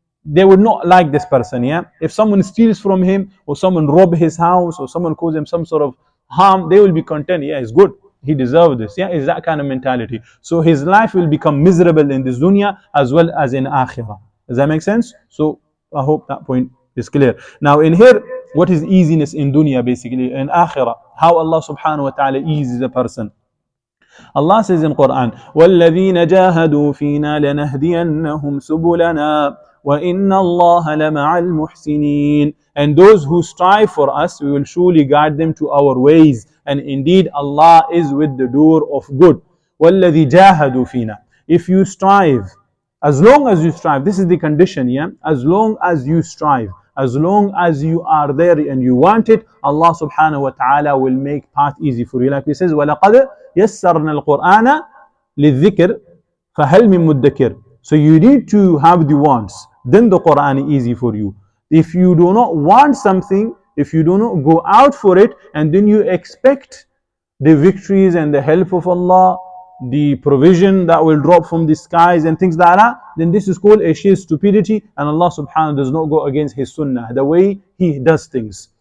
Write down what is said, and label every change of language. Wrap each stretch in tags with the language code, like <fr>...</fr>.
<en>they would not like this person. Yeah, if someone steals from him, or someone rob his house, or someone cause him some sort of harm, they will be content. Yeah, it's good, he deserved this. Yeah, it's that kind of mentality. So his life will become miserable in this dunya as well as in akhirah. Does that make sense? So I hope that point is clear. Now in here, what is easiness in dunya basically? In akhirah, how Allah subhanahu wa ta'ala eases a person. Allah says in Quran,</en> <ar>وَالَّذِينَ جَاهَدُوا فِينَا لَنَهْدِيَنَّهُمْ سُبُلَنَا وَإِنَّ اللَّهَ لَمَعَ الْمُحْسِنِينَ.</ar> <en>And those who strive for us, we will surely guide them to our ways. And indeed, Allah is with the doer of good.</en> <ar>وَالَّذِي جَاهَدُوا فِينَا.</ar> <en>If you strive, as long as you strive, this is the condition, yeah? As long as you strive, as long as you are there and you want it, Allah subhanahu wa ta'ala will make path easy for you. Like he says,</en> <ar>وَلَقَدْ يَسَّرْنَا الْقُرْآنَ لِلذِّكْرِ فَهَلْ مِن مُدَّكِرٍ.</ar> <en>So you need to have the wants, then the Quran is easy for you. If you do not want something, if you do not go out for it, and then you expect the victories and the help of Allah, the provision that will drop from the skies and things like that, then this is called a sheer stupidity, and Allah subhanahu does not go against His sunnah, the way He does things.</en>